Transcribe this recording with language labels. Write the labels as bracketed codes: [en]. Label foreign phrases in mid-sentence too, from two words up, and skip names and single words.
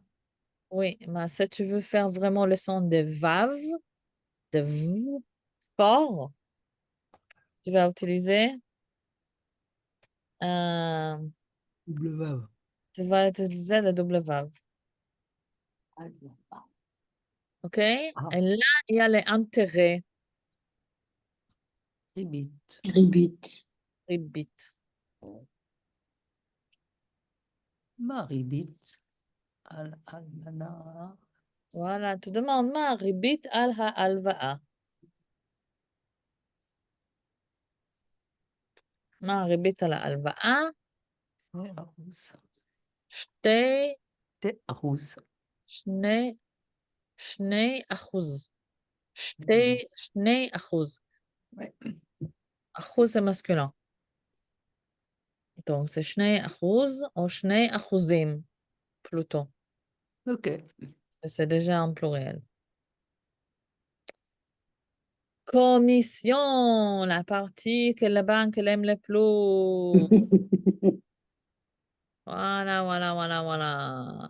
[fr] Oui, mais si tu veux faire vraiment le son de vav, de v fort, tu vas utiliser, euh, Double Vav. tu vas utiliser le double vav. [he] Alva. [fr] OK? Ah. Et là, il y a les intérêts. [he] Ribit. Ribit. Ribit. מה ריבית. Al-alana. [fr] Voilà, tu demandes [he] מה ריבית על ההלוואה. מה הריבית על ההלוואה? Arroz. שתי, Te arroz. שני אחוז. שני אחוז. [fr] Ouais. [he] אחוז זה [fr] masculin. Donc, c'est [he] שני אחוז ou שני אחוזים, [fr] plutôt. Ok. C'est déjà en pluriel. Commission, la partie que la banque elle aime le plus. Voilà, voilà, voilà, voilà.